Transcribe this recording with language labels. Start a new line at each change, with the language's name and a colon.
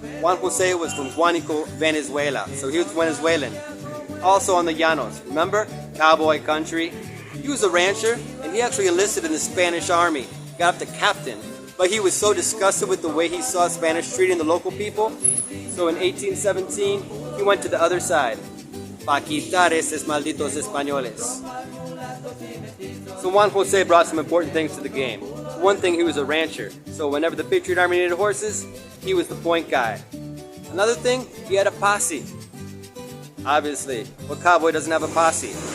English: Juan José was from Guánico, Venezuela, so he was Venezuelan. Also on the Llanos, remember? Cowboy country. He was a rancher, and he actually enlisted in the Spanish army. Got up to captain, but he was so disgusted with the way he saw Spanish treating the local people. So in 1817, he went to the other side.
Spanish: Pa quitar esos malditos españoles.
English: So Juan José brought some important things to the game. One thing, he was a rancher, so whenever the Patriot Army needed horses, he was the point guy. Another thing, he had a posse. Obviously, what cowboy doesn't have a posse?